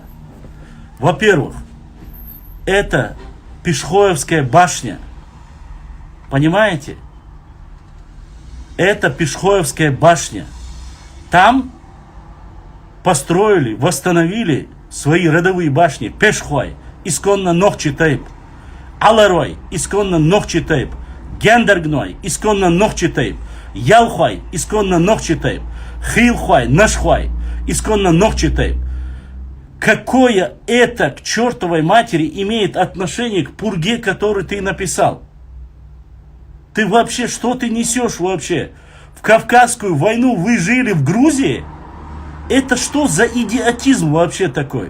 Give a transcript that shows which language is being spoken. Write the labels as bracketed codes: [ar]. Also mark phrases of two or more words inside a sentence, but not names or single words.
[ru] Во-первых, это Пешхоевская башня. Понимаете? Это Пешхоевская башня. Там построили, восстановили свои родовые башни. Пешхой, исконно [ce] Нохчи Тейп. [ru] Аларой, исконно [ce] Нохчи Тейп. [ru] Гендергной, исконно [ce] Нохчи Тейп. [ru] Ялхой, исконно [ce] Нохчи Тейп. [ru] Хилхой, Нашхой, исконно [ce] Нохчи Тейп. [ru] Какое это к чертовой матери имеет отношение к пурге, который ты написал? Ты вообще, что ты несешь вообще? В Кавказскую войну вы жили в Грузии? Это что за идиотизм вообще такой?